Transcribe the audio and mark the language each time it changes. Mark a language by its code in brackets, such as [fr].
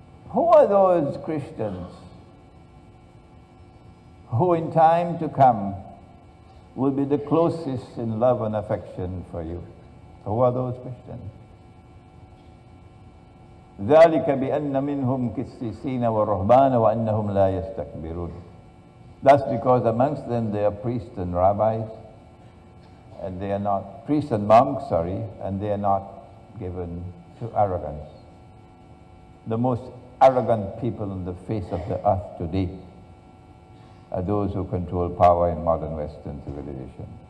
[en] Who are those Christians who in time to come will be the closest in love and affection for you? Who are those Christians? [ar] ذلك بأن منهم قسيسين ورهبان وأنهم لا يستكبرون. [en] That's because amongst them they are priests and rabbis, and they are not priests and monks, and they are not given to arrogance. The most arrogant people on the face of the earth today are those who control power in modern Western civilization.